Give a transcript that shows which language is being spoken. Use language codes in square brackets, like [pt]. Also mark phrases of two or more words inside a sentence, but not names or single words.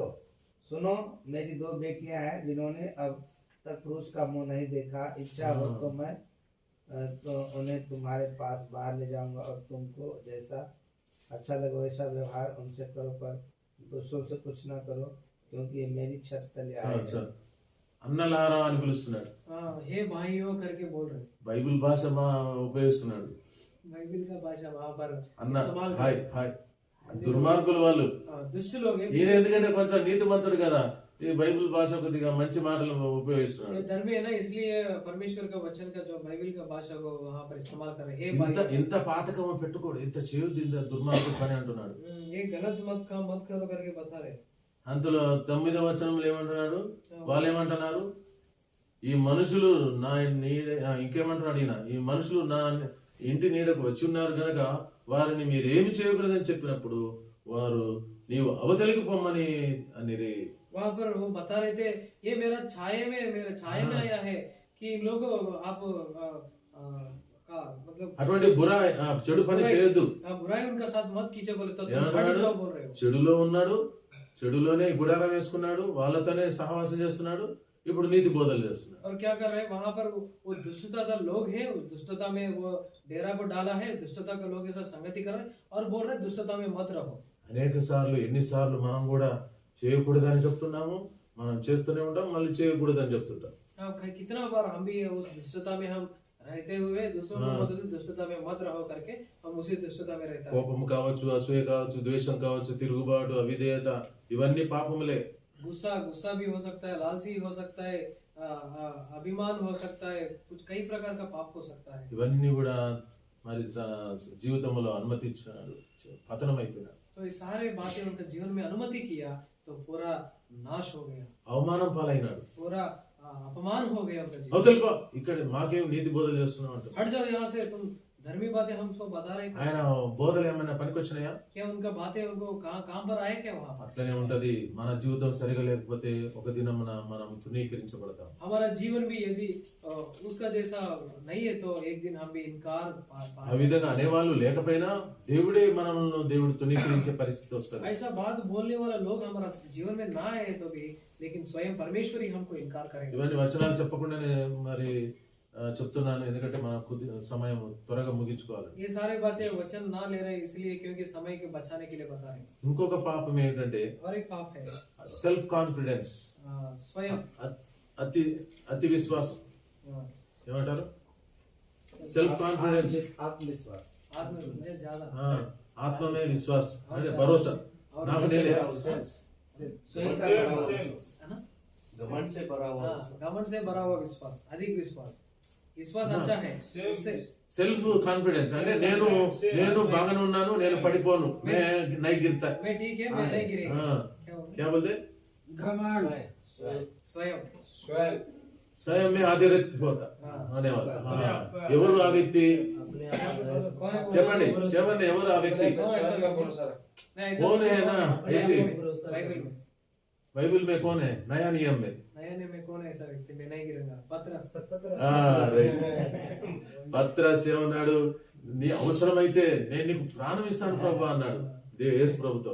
[hi] सुनो, मेरी 2 बेटियां हैं जिन्होंने अब तक पुरुष का मुंह नहीं देखा। इच्छा हो तो मैं तो उन्हें तुम्हारे पास बाहर ले जाऊंगा और तुमको जैसा अच्छा लगे वैसा व्यवहार उनसे करो, पर दूसरों से कुछ ना करो, क्योंकि ये मेरी छत तले आए अच्छा. हैं। [te] అన్నలారా అని పిలుస్తున్నాడు. [hi] हे भाइयों करके बोल रहे हैं। [te] బైబిల్ భాష ఉపయోగిస్తున్నాడు. [hi] बाइबिल का भाषा वहां पर [te] అన్న [hi] इस्तेमाल कर హాయ్ रहे हैं। [te] హాయ్. దుర్మార్గులు వాళ్ళు. [hi] दुष्ट लोग हैं। [te] ఈయన ఎందుకంటే కొంచెం నీతిమంతుడు కదా, ఈ బైబిల్ భాష కొద్దిగా మంచి మాటలు ఉపయోగిస్తున్నాడు. [hi] ये धर्मी है ना, इसलिए परमेश्वर का वचन का जो बाइबिल का भाषा को वहां पर इस्तेमाल कर रहे हैं। हे [te] ఇంత [hi] भाई, [te] ఇంత పాతకం పెట్టుకోడు, ఇంత చేయొద్దు, ఇంత దుర్మార్గుడు పని అంటున్నాడు. [hi] ये गलत मत काम मत करो करके बता रहे हैं। [te] అందులో 9వ వచనంలో ఏమంటున్నాడు, వాళ్ళు ఏమంటున్నారు, ఈ మనుషులు నా నీడ, ఇంకేమంటున్నాడు ఈయన, ఈ మనుషులు నా ఇంటి నీడకు వచ్చి ఉన్నారు కనుక వారిని మీరేమి చేయకూడదని చెప్పినప్పుడు వారు నీవు అవతలికి పొమ్మని అని. [hi] वहां पर वो बता रहे थे, ये मेरे छाये में आया है कि इन लोगों आप का मतलब [te] అటువంటి చెడు పని చేయొద్దు. [hi] बुराई उनका साथ मत कीजिए बोले तो तुम [te] ఏమంటున్నాడు? [hi] हट जाओ बोल रहे हो। [te] చెడులో ఉన్నాడు, చెడులోనే గుడారం వేసుకున్నాడు, వాళ్ళతోనే సహవాసం చేస్తున్నాడు, ఇప్పుడు నీతి బోధలు చేస్తున్నాడు. [hi] और क्या कर रहे हैं वहां पर वो दुष्टता का लोग है, उस दुष्टता में वो डेरा को डाला है, दुष्टता का लोग ऐसा संगति कर रहे हैं और बोल रहे हैं दुष्टता में मत रहो। [te] అనేక సార్లు ఎన్నిసార్లు మనం కూడా చేయకూడదని చెప్తున్నాము, మనం చేస్తూనే ఉంటాం, మళ్ళీ చేయకూడదని చెప్తుంటాం. [hi] कितना बार हम भी उस दुष्टता में हम रहते हुए दूसरों को बोलते थे दुष्टता में मत रहो करके, हम उसी दुष्टता में रहता है। [te] కోపం కావచ్చు, అసూయ కావచ్చు, ద్వేషం కావచ్చు, తిరుగుబాటు, అవిధేయత, ఇవన్నీ పాపములే. [hi] गुस्सा भी हो सकता है, लालची हो सकता है, अभिमान हो सकता है, कुछ कई प्रकार का पाप हो सकता है। [te] ఇవన్నీ కూడా మరి తన జీవితంలో అనుమతించినాడు, పతనం అయిపోయినాడు. [hi] तो ये सारे बातें उनका जीवन में अनुमति किया तो पूरा नाश हो गया, [te] అవమానం పాలైనాడు. [hi] पूरा अपमान हो गया उनका जीवन। [te] అవతల ఇక్కడ మాకేం నీతి బోధలు చేస్తున్నావు అంట. [hi] हट जाओ यहाँ से, तुम धर्मी बातें हम सब बता रहे हैं। [te] ఆయన బోధలు ఏమైనా పనికొచ్చినాయా? [hi] क्या उनका बातें उनको कहाँ काम पर आए क्या वहाँ पर? [te] అట్లనే ఉంటది. మన జీవితం సరిగా లేకపోతే ఒక దినమున మనం తృణీకరించబడతాం. [hi] हमारा जीवन भी यदि उसका जैसा नहीं है तो एक दिन हम भी इनकार [te] ఆ విధంగా అనేవాళ్ళు లేకపోయినా దేవుడే మనల్ని దేవుడు తృణీకరించే పరిస్థితి వస్తుంది. [hi] ऐसा बात बोलने वाला लोग हमारा जीवन में ना आए तो भी, लेकिन स्वयं परमेश्वर ही हमको इनकार करेंगे। [te] ఇవన్నీ వచనాలు చెప్పకుండానే మరి చెప్తున్నాను, ఎందుకంటే మన కొద్ది సమయం త్వరగా ముగించుకోవాలి. [hi] ये सारे बातें वचन ना ले रहे इसलिए क्योंकि समय के बचाने के लिए बता रहे हैं। [te] ఇంకొక పాపం ఏంటంటే [hi] और एक पाप है [en] self confidence, [hi] स्वयं [te] అతి అతి విశ్వాసం. ఏమంటారు? [en] self confidence, [hi] आत्मविश्वास। आत्म मुझे ज्यादा आत्म में विश्वास [te] అంటే భరోసా. నాకు నేనే [hi] है ना, घमंड से भरा हुआ घमंड से भरा हुआ विश्वास, अधिक विश्वास अच्छा है उससे [en] self confidence [te] అంటే నేను బాగానే ఉన్నాను, నేను పడిపోను, [hi] नहीं गिरता. मैं ठीक है, मैं नहीं गिरेगा। क्या बोलते? क्या बोलते? घमंड, स्वयं स्वयं में आधारित [te] పోతా అనేవాళ్ళు. ఎవరు ఆ వ్యక్తి? [hi] कौन है वो? [te] చెప్పండి చెప్పండి, ఎవరు ఆ వ్యక్తి? [hi] कौन है ऐसा? नहीं, ऐसा कौन है ना ऐसे? बाइबल में बाइबिल में कौन है? नया नियम में नया नियम में कौन है ऐसा व्यक्ति? मैं नहीं गिरूंगा। पतरस [te] పత్రస్ ఏమన్నాడు? నీ అవసరమైతే నేను నీకు ప్రాణం ఇస్తాను ప్రభు అన్నాడు యేసు ప్రభుతో.